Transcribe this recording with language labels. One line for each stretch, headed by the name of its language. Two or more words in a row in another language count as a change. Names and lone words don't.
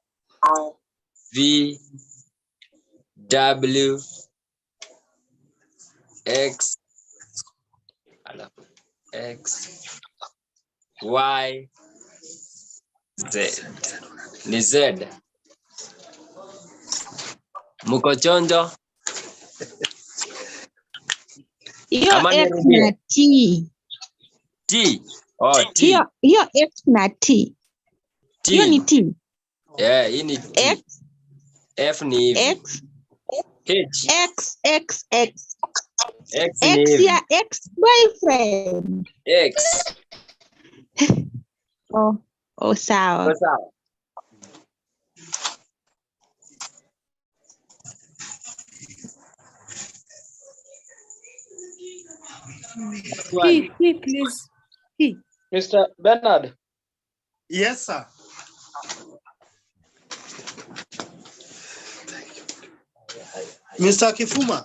Swahili: V, W, X, Y, Z. Ni Z. Muko chonjo? Hiyo Ama X nirudie? na T. T. Oh, T. Hiyo X na T. Hiyo ni T. T. Yeah, hii ni T. X, F ni hivi. X, H. X, X, X. X ni X hivi. ya
English: ex boyfriend.
Swahili: X. Oh, sawa. Kwa sawa.
English: P, please. P. Mr. Bernard. Yes, sir. Mr. Kifuma.